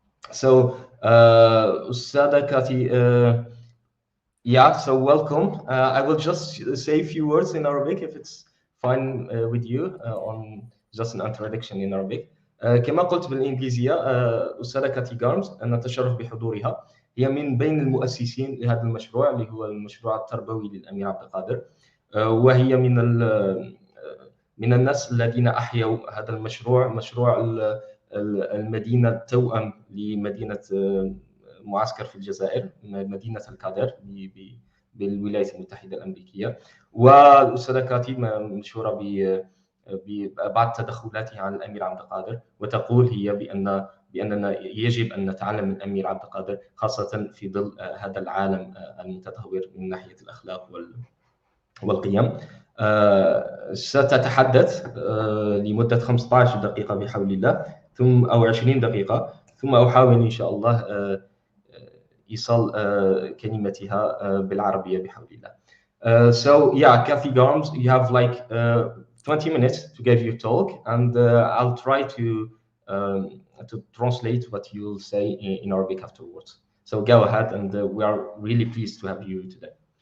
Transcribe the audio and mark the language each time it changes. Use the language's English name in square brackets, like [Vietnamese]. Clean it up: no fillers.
[English] So, Ustadha Kathy, yeah, so welcome. I will just say a few words in Arabic if it's fine with you, on just an introduction in Arabic. [Arabic] كما قلت بالإنجليزية، أستاذة كاتي جارمز نتشرف بحضورها. هي من بين المؤسسين لهذا المشروع اللي هو المشروع التربوي للأمير عبد القادر، وهي من الناس الذين أحيوا هذا المشروع، مشروع المدينة التوأم لمدينة معسكر في الجزائر، مدينة القادر بالولايات المتحدة الأمريكية. والأستاذة كاتي مشهورة ببعض تدخلاتها عن الأمير عبد القادر، وتقول هي بأننا يجب أن نتعلم من الأمير عبد القادر، خاصة في ظل هذا العالم المتدهور من ناحية الأخلاق والقيم. ستتحدث لمدة 15 دقيقة بحول الله، أو 20 دقيقة، ثم أحاول إن شاء الله إيصال كلمتها بالعربية بحول الله. [English] So yeah, Kathy Garms, you have like 20 minutes to give your talk, and I'll try to translate what you'll say in Arabic afterwards. So go ahead, and we are really pleased to have you today.